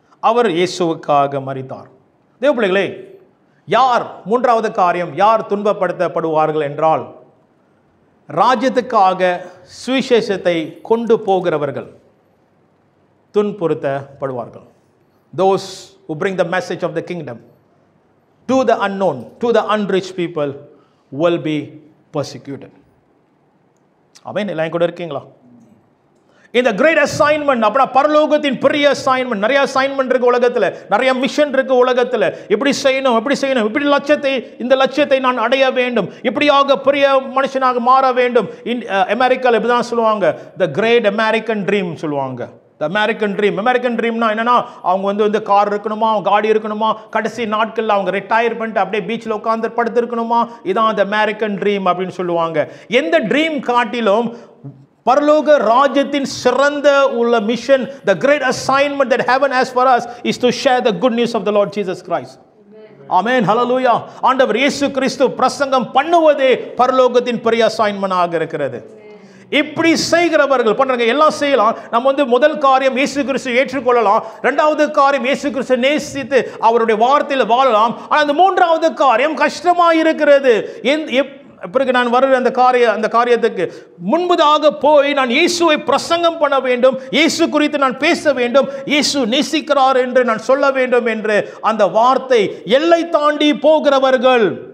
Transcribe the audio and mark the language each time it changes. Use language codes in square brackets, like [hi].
[ta] அவர் இயேசுவுக்காக மரித்தார். தேவ பிள்ளைகளே, யார் 3வது காரியம், யார் துன்பப்படுத்தப்படுவார்கள் என்றால், ராஜ்யத்துக்காக சுவிசேஷத்தை கொண்டு போகிறவர்கள் துன்புறுத்தப்படுவார்கள். [en] Those who bring the message of the kingdom to the unknown, to the unreached people will be persecuted. [ta] ஆமென். எல்லாம் கூட இருக்கீங்களா? இந்த கிரேட் அசைன்மெண்ட், அப்படின்னா பரலோகத்தின் பெரிய அசைன்மெண்ட். நிறைய அசைன்மெண்ட் இருக்கு உலகத்தில், நிறைய மிஷன் இருக்கு உலகத்தில். இப்படி செய்யணும், இப்படி இந்த லட்சியத்தை நான் அடைய வேண்டும், இப்படியாக பெரிய மனுஷனாக மாற வேண்டும். அமெரிக்காவில் இப்படி தான் சொல்லுவாங்க, த கிரேட் அமெரிக்கன் ட்ரீம் சொல்லுவாங்க. த அமெரிக்கன் ட்ரீம்னா என்னன்னா, அவங்க வந்து கார் இருக்கணுமா, காடி இருக்கணுமா, கடைசி நாட்களில் அவங்க ரிட்டையர் பண்ணிட்டு அப்படியே பீச்சில் உட்காந்து படுத்து இருக்கணுமா, இதான் த அமெரிக்கன் ட்ரீம் அப்படின்னு சொல்லுவாங்க. எந்த ட்ரீம் காட்டிலும் பரலோக ராஜ்யத்தின் சிறந்த உள்ள mission, [en] the great assignment that heaven has for us is to share the good news of the Lord Jesus Christ. Amen. Hallelujah. [ta] ஆண்டவர் இயேசு கிறிஸ்து பிரசங்கம் பண்ணுவதே பரலோகத்தின் பெரிய அசைன்மென்ட் ஆக இருக்கிறது. இப்படி செய்கிறவர்கள் பண்றாங்க, எல்லாம் செய்யலாம். நம்ம வந்து முதல் காரியம் இயேசு கிறிஸ்து ஏற்றுக்கொள்ளலாம். 2வது காரியம் இயேசு கிறிஸ்து நேசித்து அவருடைய வார்த்தையில் வாழலாம். ஆனால் அந்த 3வது காரியம் கஷ்டமா இருக்கிறது. பிறகு நான் வருகிற அந்த காரியத்துக்கு முன்பதாக போய் நான் இயேசுவை பிரசங்கம் பண்ண வேண்டும், இயேசு குறித்து நான் பேச வேண்டும், இயேசு நேசிக்கிறார் என்று நான் சொல்ல வேண்டும் என்று அந்த வார்த்தை எல்லை தாண்டி போகிறவர்கள்